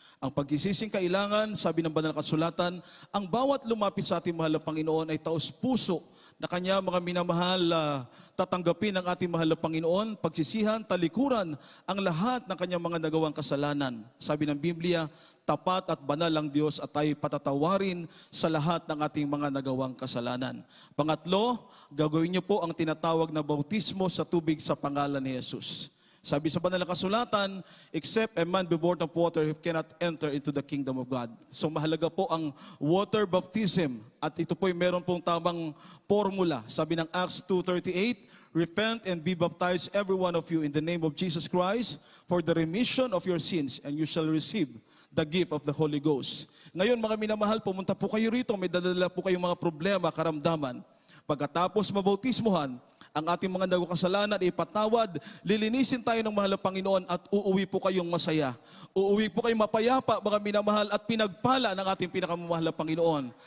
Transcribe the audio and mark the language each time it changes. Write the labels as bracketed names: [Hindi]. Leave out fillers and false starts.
[Filipino] Ang pagsisising kailangan, sabi ng banal na kasulatan, ang bawat lumapit sa ating mahal na Panginoon ay taos-puso na kanya mga minamahal tatanggapin ng ating mahal na Panginoon, pagsisihan, talikuran ang lahat ng kanyang mga nagawang kasalanan. Sabi ng Biblia, tapat at banal ang Diyos at tayo patatawarin sa lahat ng ating mga nagawang kasalanan. Pangatlo, gagawin niyo po ang tinatawag na bautismo sa tubig sa pangalan ni Jesus. Sabi sa banal na kasulatan, [English] except a man be born of water, he cannot enter into the kingdom of God. [Filipino] So mahalaga po ang water baptism. At ito po'y meron pong tamang formula. Sabi ng [English] Acts 2:38, repent and be baptized every one of you in the name of Jesus Christ for the remission of your sins, and you shall receive the gift of the Holy Ghost. [Filipino] Ngayon mga minamahal, pumunta po kayo rito, may dadala po kayong mga problema, karamdaman. Pagkatapos mabautismuhan, ang ating mga nagawang kasalanan ay ipatawad, lilinisin tayo ng mahal na Panginoon at uuwi po kayong masaya. Uuwi po kayong mapayapa, mga minamahal, at pinagpala ng ating pinakamamahal na Panginoon.